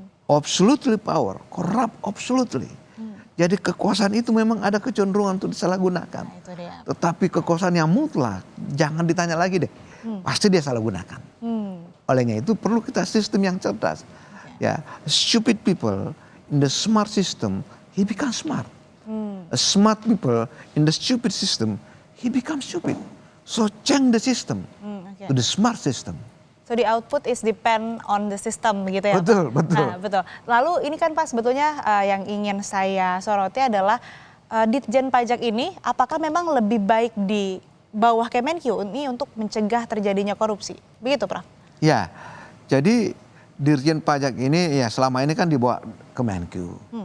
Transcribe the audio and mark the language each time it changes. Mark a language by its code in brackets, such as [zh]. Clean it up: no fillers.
[en] absolutely power, corrupt absolutely. [id] Jadi kekuasaan itu memang ada kecenderungan untuk disalahgunakan. Nah, itu dia. Tetapi kekuasaan yang mutlak, jangan ditanya lagi deh. Pasti dia salah gunakan. Olehnya itu perlu kita sistem yang cerdas. [en] Ya, stupid people in the smart system, he becomes smart. A smart people in the stupid system, he becomes stupid. So change the system to the smart system. So the output is depend on the system [id] begitu ya, Betul, Pak? betul. Nah, betul. Lalu ini kan Pak sebetulnya yang ingin saya soroti adalah Ditjen Pajak ini apakah memang lebih baik di bawah Kemenkyu ini untuk mencegah terjadinya korupsi? Begitu, Prof? Ya, jadi Dirjen Pajak ini ya selama ini kan dibawa Kemenkyu.